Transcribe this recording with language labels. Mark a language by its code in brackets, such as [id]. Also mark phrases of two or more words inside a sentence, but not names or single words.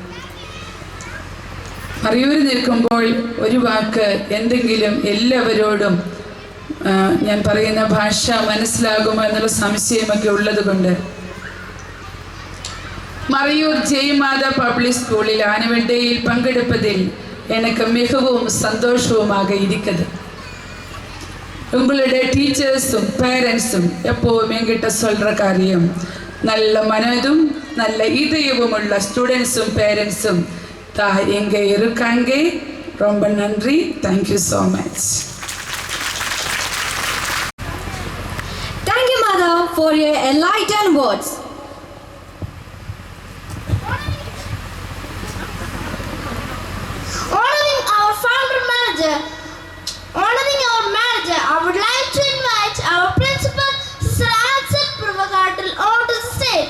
[ml] മറയൂർ നിൽക്കുമ്പോൾ ഒരു വാക്ക് എന്തെങ്കിലും എല്ലാവരോടും ഞാൻ പറയുന്ന ഭാഷ മനസ്സിലാകുമോ എന്നുള്ള സംശയമൊക്കെ ഉള്ളത് കൊണ്ട് മറയൂർ ജയ്മാത പബ്ലിക് സ്കൂളിൽ ആനുവൽ ഡേയിൽ പങ്കെടുപ്പതിൽ [ta] எனக்கு மிகவும் சந்தோஷமாக இருக்குது. உங்களுடைய டீச்சர்ஸும் பேரண்ட்ஸும் எப்போவும் என்கிட்ட சொல்கிற காரியம், நல்ல மனதும் நல்ல இதயமும் உள்ள ஸ்டூடெண்ட்ஸும் பேரண்ட்ஸும் தான் இங்கே இருக்காங்க. ரொம்ப நன்றி. [en] thank you so much. Thank you, Mother, for your enlightened words. Honoring our manager, I would like to invite our principal, Sister Ansel Purvakatil, onto the stage.